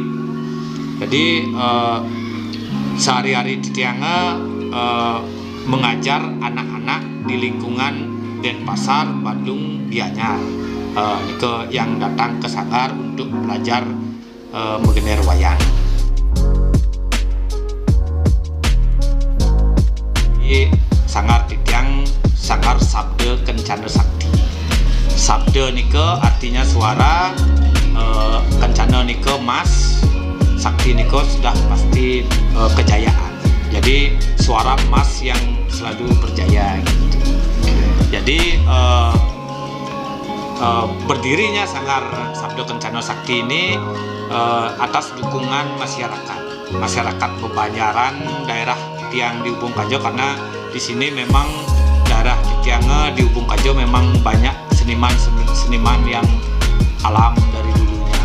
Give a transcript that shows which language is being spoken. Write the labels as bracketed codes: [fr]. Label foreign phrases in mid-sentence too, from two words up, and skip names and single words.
[id] Jadi sehari-hari Tiang mengajar anak-anak di lingkungan Denpasar, Bandung, Gianyar, yang datang ke sanggar untuk belajar menggener wayang. Sanggar Tiang sanggar Sabda Kencana Sakti. Sabda nike artinya suara, kencana nike emas, sakti nike sudah pasti kejayaan. Jadi suara emas yang selalu berjaya gitu. Jadi berdirinya sanggar Sabda Kencana Sakti ini atas dukungan masyarakat Bebanjaran, daerah Tiang di Ubung Kajo, karena di sini memang daerah Tiang di Ubung Kajo memang banyak seniman yang alam dari dulunya.